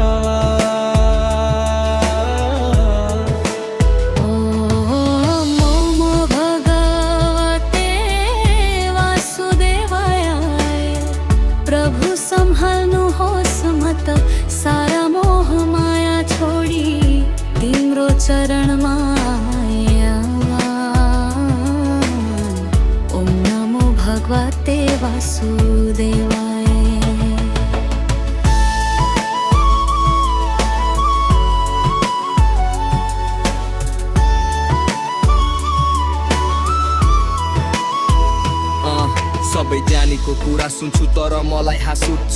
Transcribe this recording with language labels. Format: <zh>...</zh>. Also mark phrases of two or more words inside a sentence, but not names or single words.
<sa>नमो भगवते वासुदेवाय।</sa> <ne>प्रभु सम्हाल्नुहोस् म त सारा मोह माया छोडी तिम्रो चरणमा आया।</ne> <sa>ओम नमो भगवते वासुदेवाय।</sa> <ne>सबै ज्ञानीको कुरा सुन्छु तर मलाई हाँस उठ्छ।</ne>